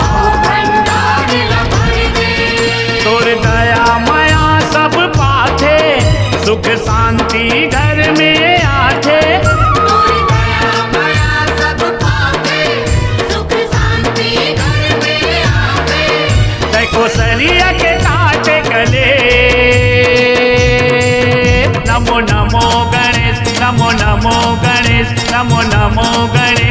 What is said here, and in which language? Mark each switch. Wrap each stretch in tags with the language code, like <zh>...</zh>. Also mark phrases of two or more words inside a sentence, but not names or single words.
<hne>तोर दया माया सब पाथे, सुख शांति घर में आथे। देखो सरिया के काटे गले।</hne> <sa>नमो नमो गणेश, नमो नमो गणेश, नमो नमो गणेश।</sa>